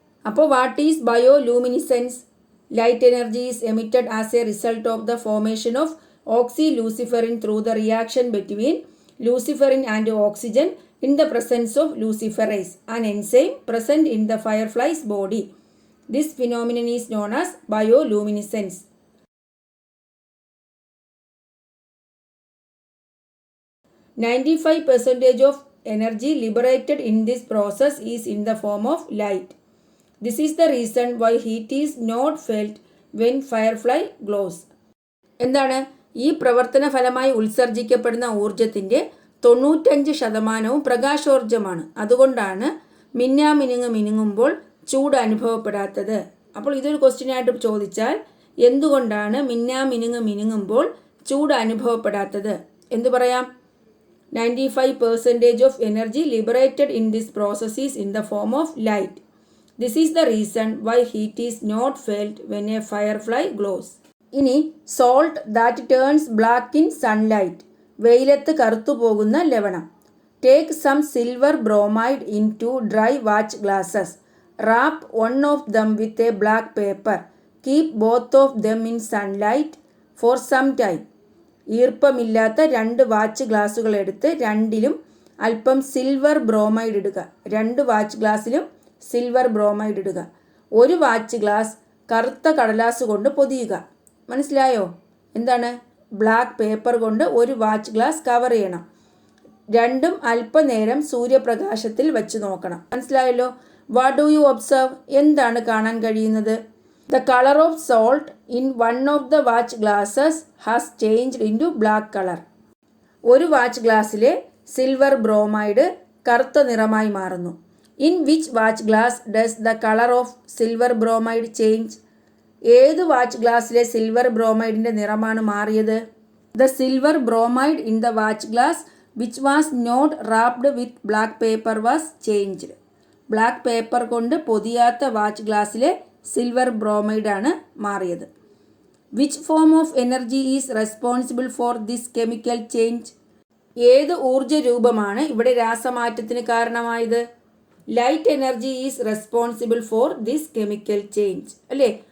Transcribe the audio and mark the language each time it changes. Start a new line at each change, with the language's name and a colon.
English: അപ്പോൾ what is bioluminescence? Light energy is emitted as a result of the formation of oxyluciferin through the reaction between luciferin and oxygen in the presence of luciferase, an enzyme present in the fireflies body. This phenomenon is known as bioluminescence. 95% of energy liberated in this process is in the form of light. This is the reason why heat is not felt when firefly glows.
Malayalam: എന്താണ്? ഈ പ്രവർത്തന ഫലമായി ഉത്സർജിക്കപ്പെടുന്ന ഊർജത്തിൻ്റെ 95% പ്രകാശോർജമാണ്. അതുകൊണ്ടാണ് മിന്നുമ്പോൾ ചൂട് അനുഭവപ്പെടാത്തത്. അപ്പോൾ ഇതൊരു ക്വസ്റ്റ്യനായിട്ട് ചോദിച്ചാൽ എന്തുകൊണ്ടാണ് മിന്നുമ്പോൾ ചൂട് അനുഭവപ്പെടാത്തത് എന്തു പറയാം?
English: 95% of energy liberated in this process is in the form of light. This is the reason why heat is not felt when a firefly glows.
Malayalam: ഇനി
English: salt that turns black in sunlight.
Malayalam: വെയിലത്ത് കറുത്തു പോകുന്ന ലവണം.
English: Take some silver bromide into dry watch glasses. Wrap one of them with a black paper. Keep both of them in sunlight for some time.
Malayalam: ഈർപ്പമില്ലാത്ത 2 watch ഗ്ലാസുകൾ എടുത്ത് രണ്ടിലും അല്പം silver bromide ഇടുക. 2 watch ഗ്ലാസ്സിലും silver bromide ഇടുക. ഒരു watch glass കറുത്ത കടലാസ് കൊണ്ട് പൊതിയുക. മനസ്സിലായോ? എന്താണ്? ബ്ലാക്ക് പേപ്പർ കൊണ്ട് ഒരു വാച്ച് ഗ്ലാസ് കവർ ചെയ്യണം. രണ്ടും അല്പനേരം സൂര്യപ്രകാശത്തിൽ വെച്ച് നോക്കണം. മനസ്സിലായല്ലോ?
English: What do you observe?
Malayalam: എന്താണ് കാണാൻ കഴിയുന്നത്?
English: The color of salt in one of the watch glasses has changed into black color.
Malayalam: ഒരു വാച്ച് ഗ്ലാസ്സിലെ സിൽവർ ബ്രോമൈഡ് കറുത്ത നിറമായി മാറുന്നു.
English: In which watch glass does the color of silver bromide change?
Malayalam: ഏത് watch ഗ്ലാസ്സിലെ silver ബ്രോമൈഡിൻ്റെ നിറമാണ് മാറിയത്?
English: The silver bromide in the watch glass which was not wrapped with black paper was changed.
Malayalam: Black paper കൊണ്ട് പൊതിയാത്ത watch ഗ്ലാസ്സിലെ silver ബ്രോമൈഡാണ് മാറിയത്.
English: Which form of energy is responsible for this chemical change?
Malayalam: ഏത് ഊർജ രൂപമാണ് ഇവിടെ രാസമാറ്റത്തിന് കാരണമായത്?
English: Light energy is responsible for this chemical change.
Malayalam: അല്ലേ?